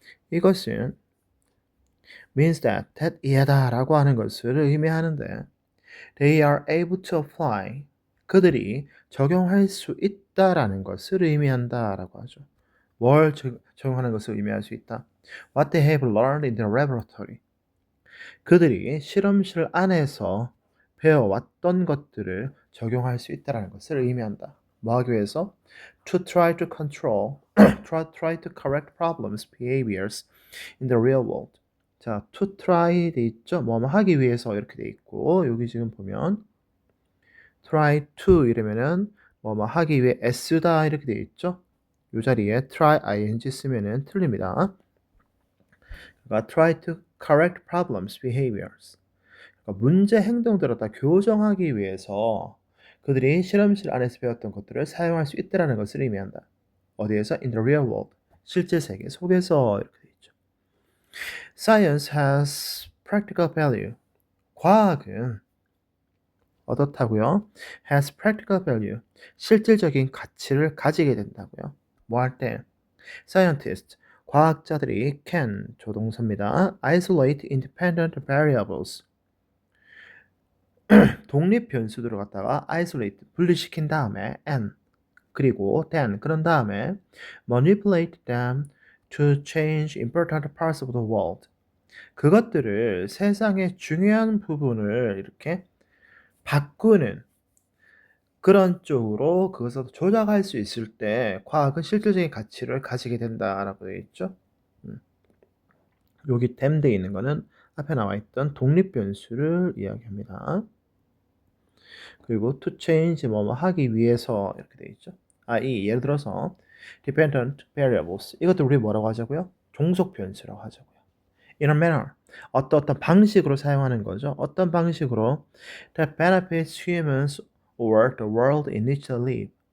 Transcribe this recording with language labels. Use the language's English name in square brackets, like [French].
[Korean] 이것은 [English] means that [Korean] 이하다 라고 하는 것을 의미하는데 [English] they are able to apply, [Korean] 그들이 적용할 수 있다라는 것을 의미한다라고 하죠. 뭘 적용하는 것을 의미할 수 있다. [English] What they have learned in the laboratory. [Korean] 그들이 실험실 안에서 배워왔던 것들을 적용할 수 있다라는 것을 의미한다. 뭐 하기 위해서? [English] To try to control, try to correct problems, behaviors in the real world. [Korean] 자, to try 돼 있죠? 뭐 하기 위해서 이렇게 돼 있고 여기 지금 보면 try to 이러면은 뭐 하기 위해 애쓰다 이렇게 돼 있죠? 이 자리에 try ing 쓰면은 틀립니다. 그러니까 [English] try to correct problems, behaviors. [Korean] 그러니까 문제 행동들을 다 교정하기 위해서 그들이 실험실 안에서 배웠던 것들을 사용할 수 있다는 것을 의미한다. 어디에서? [English] In the real world. [Korean] 실제 세계 속에서 이렇게 돼 있죠. [English] Science has practical value. [Korean] 과학은 어떻다고요? [English] has practical value. [Korean] 실질적인 가치를 가지게 된다고요. 뭐 할 때? Scientists, 과학자들이 can, 조동사입니다. [English] isolate independent variables. [Korean] 독립 변수들을 갖다가 [English] isolate, [Korean] 분리시킨 다음에 [English] and, [Korean] 그리고 [English] then, [Korean] 그런 다음에 [English] manipulate them to change important parts of the world. [Korean] 그것들을 세상의 중요한 부분을 이렇게 바꾸는 그런 쪽으로 그것을 조작할 수 있을 때 과학은 실질적인 가치를 가지게 된다라고 되어 있죠. 여기 them 돼 있는 거는 앞에 나와 있던 독립 변수를 이야기합니다. 그리고 to change 뭐뭐 하기 위해서 이렇게 돼 있죠. 예를 들어서 dependent variables, 이것도 우리 뭐라고 하자고요? 종속 변수라고 하자고요. [English] in a manner, [Korean] 어떤 방식으로 사용하는 거죠. 어떤 방식으로 [English] that benefits humans or the world in which they live.